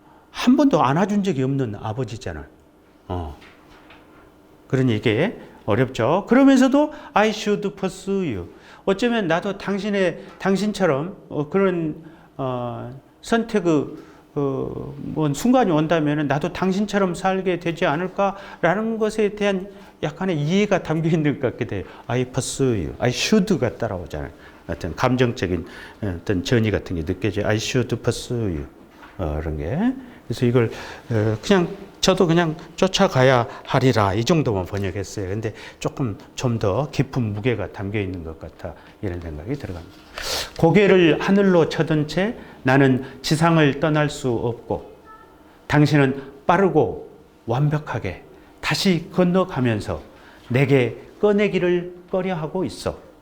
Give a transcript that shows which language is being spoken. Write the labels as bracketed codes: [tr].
[ko] 한 번도 안아준 적이 없는 아버지잖아요. 그러니 이게 어렵죠. 그러면서도 [en] I should pursue you. [ko] 어쩌면 나도 당신처럼 그런 선택의 뭔 순간이 온다면 나도 당신처럼 살게 되지 않을까라는 것에 대한 약간의 이해가 담겨 있는 것 같기도 해요. [en] I pursue you, I should가 [ko] 따라오잖아요. 어떤 감정적인 어떤 전이 같은 게 느껴져요. [en] I should pursue you, [ko] 그런 게. 그래서 이걸 그냥 저도 그냥 쫓아가야 하리라, 이 정도만 번역했어요. 근데 조금 좀 더 깊은 무게가 담겨 있는 것 같아, 이런 생각이 들어갑니다. 고개를 하늘로 쳐든 채 나는 지상을 떠날 수 없고, 당신은 빠르고 완벽하게 다시 건너가면서 내게 꺼내기를 꺼려하고 있어.